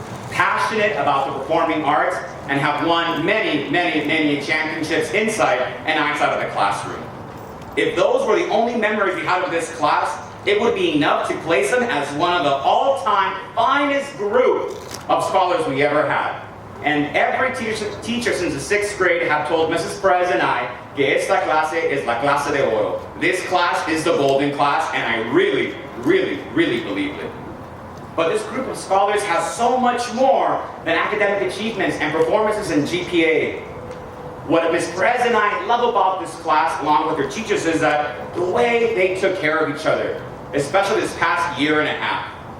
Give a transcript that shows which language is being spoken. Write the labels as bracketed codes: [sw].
[en] Passionate about the performing arts and have won many championships inside and outside of the classroom. If those were the only memories we had of this class, it would be enough to place them as one of the all-time finest group of scholars we ever had. And every teacher since the 6th grade have told Mrs. [es] Perez [en] and I [es] que esta clase es la clase de oro. [en] This class is the golden class, and I really believe it. But this group of scholars has so much more than academic achievements and performances in GPA. What Ms. Perez and I love about this class, along with their teachers, is that the way they took care of each other, especially this past year and a half.